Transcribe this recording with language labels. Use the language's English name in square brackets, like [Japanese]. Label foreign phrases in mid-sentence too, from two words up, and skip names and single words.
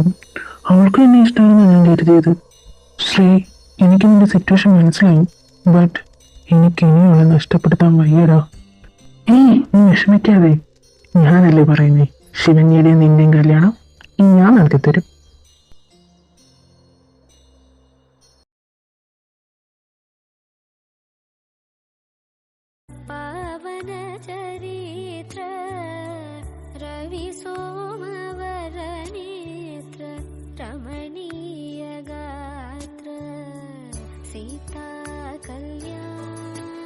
[Malayalam] അവൾക്കും എന്നെ ഇഷ്ടമാണെന്ന് ഞാൻ കരുതിയത്. ശ്രീ, എനിക്ക് നിന്റെ സിറ്റുവേഷൻ മനസ്സിലായി. ബട്ട് എനിക്ക് ഇനി അവളെ നഷ്ടപ്പെടുത്താൻ വയ്യടാ. നീ വിഷമിക്കാതെ. ഞാനല്ലേ പറയുന്നേ, ശിവന്യയുടെയും നിന്റെയും കല്യാണം ഇനി ഞാൻ നടത്തിത്തരും. [Sanskrit] पावन चरित्र रवि सोमवर नेत्र रमणीय गात्र सीता कल्याण